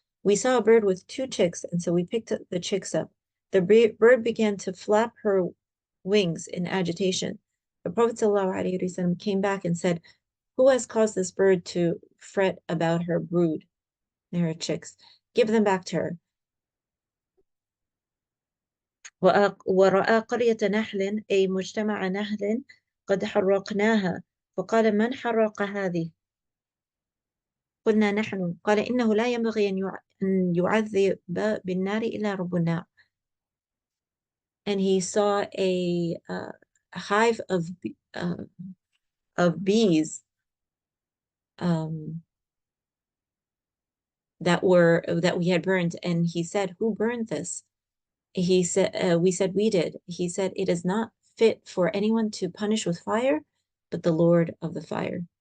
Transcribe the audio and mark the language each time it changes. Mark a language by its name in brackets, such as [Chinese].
[English] We saw a bird with 2 chicks, and so we picked the chicks up. The bird began to flap her wings in agitation. The Prophet sallallahu alayhi wa sallam came back and said, who has caused this bird to fret about her brood, her chicks? Give them back to her. [Arabic] ورأى قرية نحل أي مجتمع نحل قد حرقناها، فقال من حرق هذه؟ قلنا نحن. قال إنه لا ينبغي أن يعذب بالنار إلا رب النار. [English] And he saw a hive of bees that we had burned, and he said, who burned this? He said, we said we did. He said, it is not fit for anyone to punish with fire, but the Lord of the fire.